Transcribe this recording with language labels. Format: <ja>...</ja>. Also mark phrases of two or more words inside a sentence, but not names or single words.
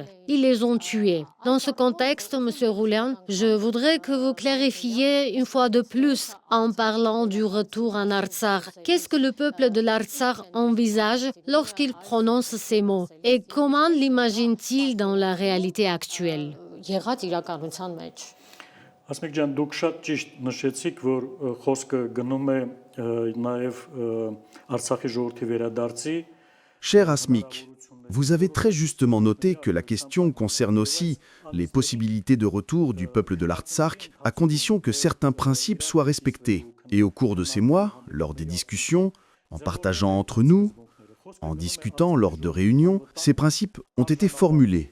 <fr>Ils les ont tués. Dans ce contexte, M. Roulian, je voudrais que vous clarifiez une fois de plus en parlant du retour en Artsakh. Qu'est-ce que le peuple de l'Artsakh envisage lorsqu'il prononce ces mots? Et comment l'imagine-t-il dans la réalité actuelle?</fr> <hy>Եղած իրականության մեջ։ Ասմիկ ջան, դուք շատ ճիշտ նշեցիք, որ խոսքը գնում է նաև Արցախի ժողովրդի վերադարձի։</hy> <fr>Cher Asmik, vous avez très justement noté que la question concerne aussi les possibilités de retour du peuple de l'Artsakh à condition que certains principes soient respectés. Et au cours de ces mois, lors des discussions, en partageant entre nous, en discutant lors de réunions, ces principes ont été formulés.</fr>